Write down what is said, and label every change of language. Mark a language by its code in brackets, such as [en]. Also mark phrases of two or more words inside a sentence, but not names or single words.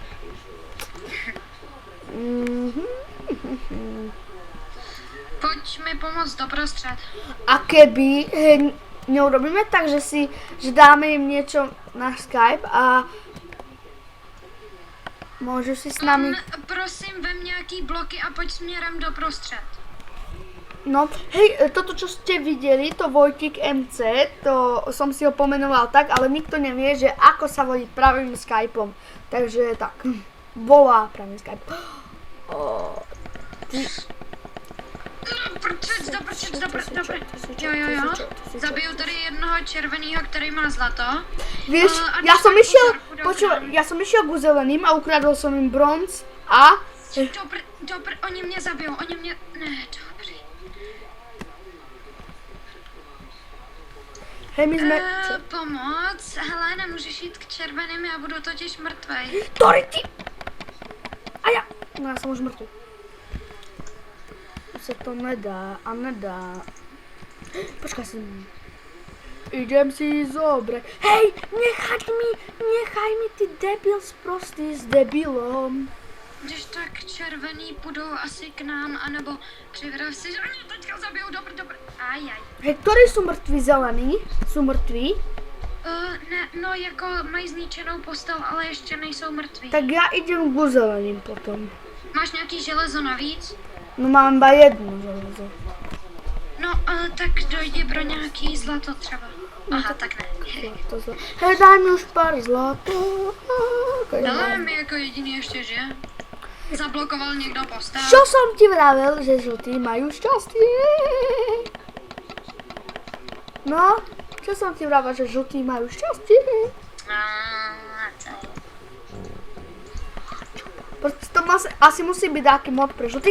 [cs] Pojď mi pomoct doprostřed. [sk] A keby neurobíme tak, že dáme im niečo na Skype a môžu si s nami... [cs] Prosím, vem nějaký bloky a pojď směrem doprostřed. [sk] No, hej, toto čo ste videli, to Vojtik MC, to som si ho pomenoval tak, ale nikto nevie, že ako sa volí pravým Skypeom. Takže tak, volá pravým Skype. [cs] Doprčeč. Jo. Zabiju tady jednoho červeného, který má zlato. [sk] Vieš, ja som išiel ku zeleným a ukradol som im bronz a... [cs] Dobr, oni mě zabijou, Ne, dobrý. [sk] Hej, my sme... Pomoc? [cs] Hele, nemůžeš jít k červeným, já budu totiž mrtvej. [sk] Tori, ty! A ja... No ja som už mŕtvy. Už sa to nedá a nedá. Počkaj si. Idem si zobrať. Hej, nechaj mi ty debil sprostý s debilom. [cs] Když tak červený půjdou asi k nám, anebo připrav si, že oni teďka zabijou, dobr. Ajaj. [sk] Hej, ktorí sú mŕtvi zelení? Sú mŕtvi? [cs] Ne, no jako mají zničenou postel, ale ještě nejsou mrtví. [sk] Tak ja idem ku zeleným potom. [cs] Máš nějaký železo navíc? [sk] No mám iba jedno železo. [cs] No, tak dojdi pro nějaký zlato třeba. Aha, tak ne. [sk] Hej, daj mi už pár zlato. [cs] Dále mi jako jediný ještě, že? Zablokoval někdo postav. [sk] Čo som ti vravil, že žltí majú šťastie? No, čo som ti vravil, že žltí majú šťastie? Proste to asi musí byť taký mod pre žltých.